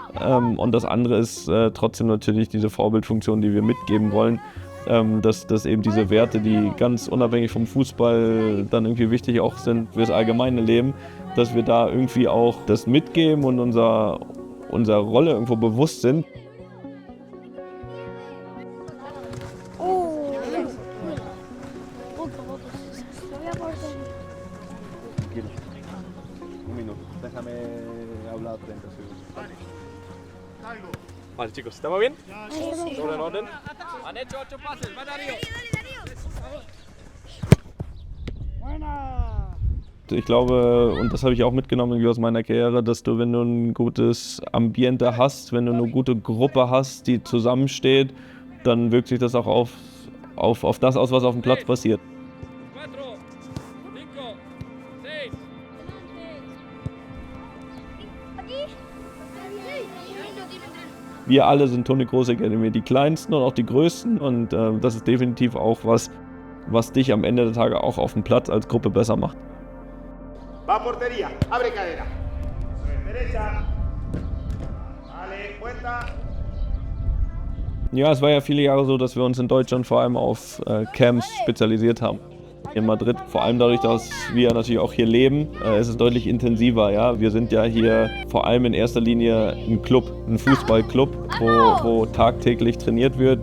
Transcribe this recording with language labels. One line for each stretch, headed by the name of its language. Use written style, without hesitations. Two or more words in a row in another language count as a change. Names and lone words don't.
German: Und das andere ist trotzdem natürlich diese Vorbildfunktion, die wir mitgeben wollen. Dass eben diese Werte, die ganz unabhängig vom Fußball dann irgendwie wichtig auch sind für das allgemeine Leben, dass wir da irgendwie auch das mitgeben und unserer Rolle irgendwo bewusst sind.
Spanish: Vale, chicos, ¿estamos bien? ¿Todo en orden? Han hecho 8 pases, va Darío.
German: Ich glaube, und das habe ich auch mitgenommen irgendwie aus meiner Karriere, dass du, wenn du ein gutes Ambiente hast, wenn du eine gute Gruppe hast, die zusammensteht, dann wirkt sich das auch auf das aus, was auf dem Platz passiert. Wir alle sind Toni Kroos Academy, die Kleinsten und auch die Größten, und das ist definitiv auch was dich am Ende der Tage auch auf dem Platz als Gruppe besser macht.
Spanish: Va portería, abre cadera. Derecha. Vale, cuenta.
German: Ja, es war ja viele Jahre so, dass wir uns in Deutschland vor allem auf Camps spezialisiert haben. In Madrid, vor allem dadurch, dass wir natürlich auch hier leben, ist es deutlich intensiver. Ja? Wir sind ja hier vor allem in erster Linie ein Club, ein Fußballclub, wo tagtäglich trainiert wird.